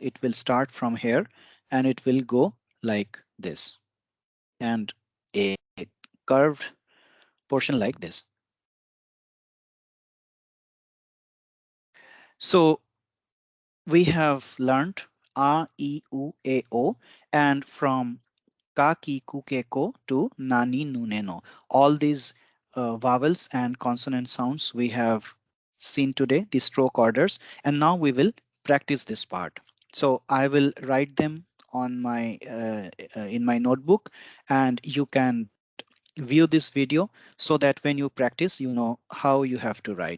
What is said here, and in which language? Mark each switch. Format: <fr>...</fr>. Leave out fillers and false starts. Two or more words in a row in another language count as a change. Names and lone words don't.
<en>It will start from here and it will go like this and a curved portion like this. So we have learned a, e, u, a, o, and from ka, ki, ku, ke, ko to nani, nu, ne, no. All these vowels and consonant sounds we have seen today, the stroke orders, and now we will practice this part. So I will write them on my in my notebook, and you can view this video so that when you practice, you know how you have to write.</en>